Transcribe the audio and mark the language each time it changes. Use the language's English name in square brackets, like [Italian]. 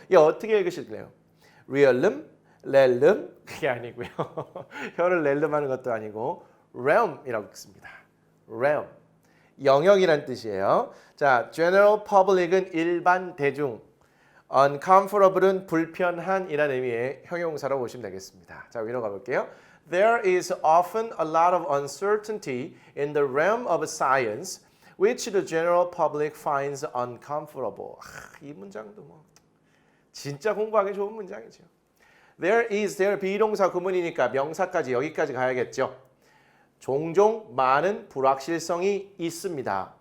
[Korean] 이게 어떻게 읽으실래요? realism, 렐름 그게 아니고요. 혀를 렐름하는 것도 아니고 realm이라고 읽습니다. realm 영역이란 뜻이에요. 자, general public은 일반 대중, uncomfortable은 불편한이라는 의미의 형용사로 보시면 되겠습니다. 자, 위로 가볼게요. [English] There is often a lot of uncertainty in the realm of science, which the general public finds uncomfortable. [Korean] 이 문장도 뭐 진짜 공부하기 좋은 문장이죠. There is, there 비동사 구문이니까 명사까지 여기까지 가야겠죠. 종종 많은 불확실성이 있습니다.